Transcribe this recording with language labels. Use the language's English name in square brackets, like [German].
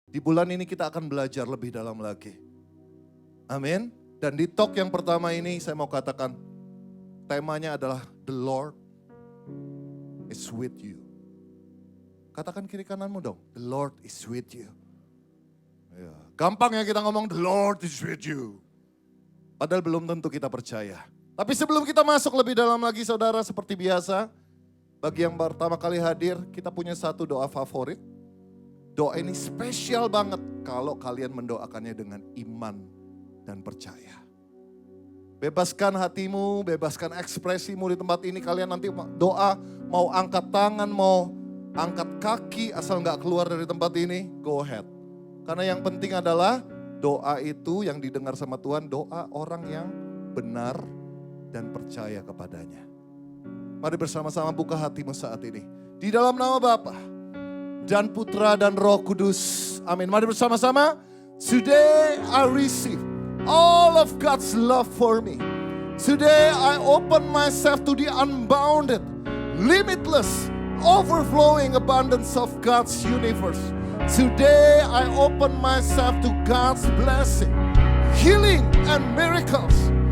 [Indonesian] Di bulan ini kita akan belajar lebih dalam lagi. Amin. Dan di talk yang pertama ini saya mau katakan, temanya adalah [English] The Lord is with you. [Indonesian] Katakan kiri kananmu dong, [English] The Lord is with you. [Indonesian] Ya, gampang ya kita ngomong The Lord is with you. Padahal belum tentu kita percaya. Tapi sebelum kita masuk lebih dalam lagi saudara, seperti biasa, bagi yang pertama kali hadir, kita punya satu doa favorit. Doa ini spesial banget kalau kalian mendoakannya dengan iman dan percaya. Bebaskan hatimu, bebaskan ekspresimu di tempat ini. Kalian nanti doa, mau angkat tangan, mau angkat kaki, asal nggak keluar dari tempat ini, [English] go ahead. [Indonesian] Karena yang penting adalah doa itu yang didengar sama Tuhan, doa orang yang benar dan percaya kepadanya. Mari bersama-sama buka hatimu saat ini. Di dalam nama Bapa dan Putra dan Roh Kudus. Amin. Mari bersama-sama. [English] Today I receive all of God's love for me. Today I open myself to the unbounded, limitless, overflowing abundance of God's universe. Today I open myself to God's blessing, healing and miracles.